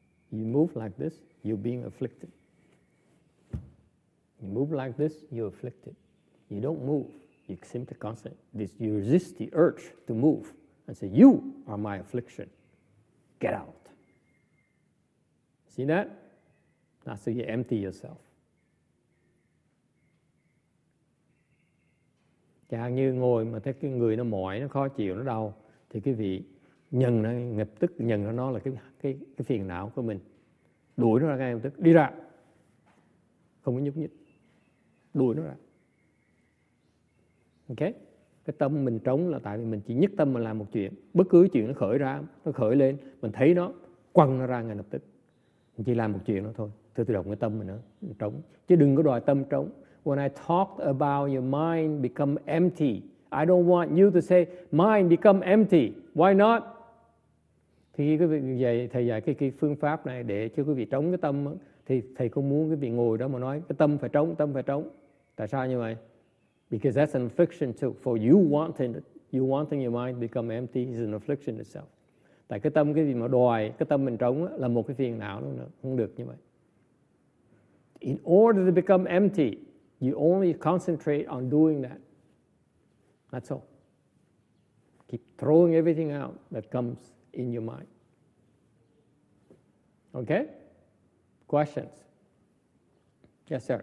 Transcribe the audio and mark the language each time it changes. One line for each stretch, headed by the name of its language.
English: You move like this, you're being afflicted. You move like this, you're afflicted. You don't move. You simply concentrate. You resist the urge to move and say, you are my affliction. Get out. See that? That's how you empty yourself.
Vietnamese: Chẳng như ngồi mà thấy cái người nó mỏi, nó khó chịu, nó đau, thì quý vị nhận nó lập tức nhận nó là cái phiền não của mình, đuổi nó ra ngay lập tức, đi ra, không có nhúc nhích, đuổi nó ra. Ok? Cái tâm mình trống là tại vì mình chỉ nhất tâm mình làm một chuyện, bất cứ chuyện nó khởi lên, mình thấy nó, quăng nó ra ngay lập tức. Mình chỉ làm một chuyện đó thôi, tự động cái tâm mình nó trống, chứ đừng có đòi tâm trống.
English: When I talked about your mind become empty, I don't want you to say, mind become empty. Why not?
Vietnamese: Thì quý vị thầy dạy cái phương pháp này để cho quý vị trống cái tâm, thì thầy không muốn quý vị ngồi đó mà nói cái tâm phải trống. Tại sao như vậy?
English: Because that's an affliction too. For you wanting your mind to become empty is an affliction itself.
Vietnamese: Tại cái tâm, cái gì mà đòi cái tâm mình trống là một cái phiền não nữa, không được như vậy.
English: In order to become empty, you only concentrate on doing that. That's all. Keep throwing everything out that comes in your mind. Okay? Questions? Yes, sir.